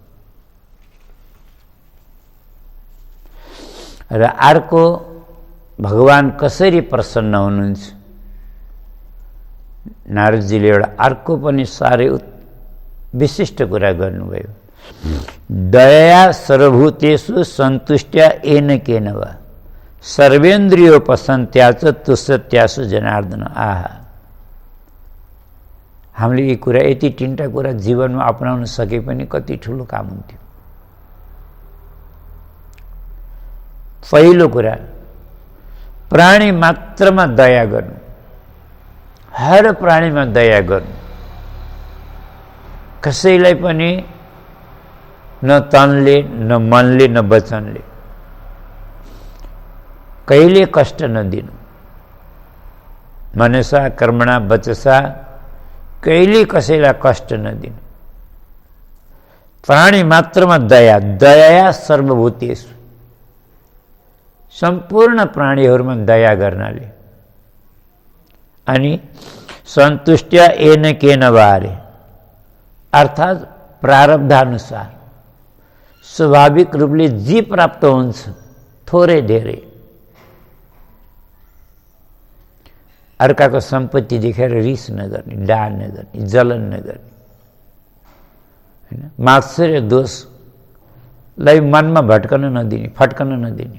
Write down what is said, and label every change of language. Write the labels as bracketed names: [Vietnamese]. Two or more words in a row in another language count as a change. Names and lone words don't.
[Nepali] र अर्को भगवान कसरी प्रसन्न हुनुहुन्छ? नारदजीले एउटा अर्को पनि साह्रै विशिष्ट कुरा गर्नुभयो। [Sanskrit] दया सर्वभूतेषु सन्तुष्ट्या येन केन वा सर्वेन्द्रियोपसन्त्याच तुष्यत्यासु जनार्दन। [Nepali] आहा, हामीले यी कुरा, यति तिनवटा कुरा जीवनमा अपनाउन सके पनि कति ठुलो काम हुन्थ्यो। पहिलो कुरा, प्राणी मात्रमा दया गर्नु, हर प्राणीमा दया गर्नु। कसैलाई पनि न तनले, न मनले, न वचनले कहिले कष्ट नदिनु। [Sanskrit] मनसा कर्मणा वचसा [Nepali] कहिले कसैलाई कष्ट नदिनु। प्राणी मात्रमा दया, [Sanskrit] दया सर्वभूतेषु, [Nepali] सम्पूर्ण प्राणीहरूमा दया गर्नाले। अनि [Sanskrit] सन्तुष्ट्या येन केन वारे, [Nepali] अर्थात् प्रारब्धानुसार स्वाभाविक रूपले जे प्राप्त हुन्छ, थोरै धेरै, अर्काको सम्पत्ति देखेर रिस नगर्ने, डाह नगर्ने, जलन नगर्ने, हैन। मात्सर्य दोषलाई मनमा फट्कन नदिने।